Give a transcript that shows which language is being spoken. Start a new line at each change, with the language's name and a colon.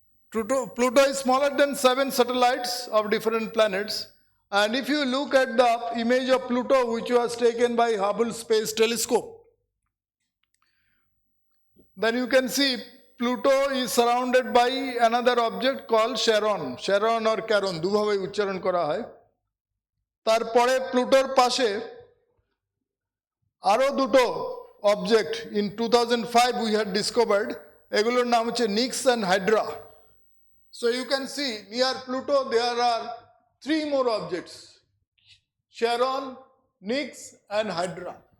English: Pluto is smaller than 7 satellites of different planets. And if you look at the image of Pluto, which was taken by Hubble Space Telescope, then you can see Pluto is surrounded by another object called Charon. Charon or Charon,
Bangla: দুভাবে উচ্চারণ করা হয়। তারপরে প্লুটোর পাশে আরো দুটো
English: object in 2005 we had discovered,
Bangla: এগুলোর নাম হচ্ছে Nix and Hydra.
English: So you can see near Pluto there are 3 more objects, Charon, Nix and Hydra.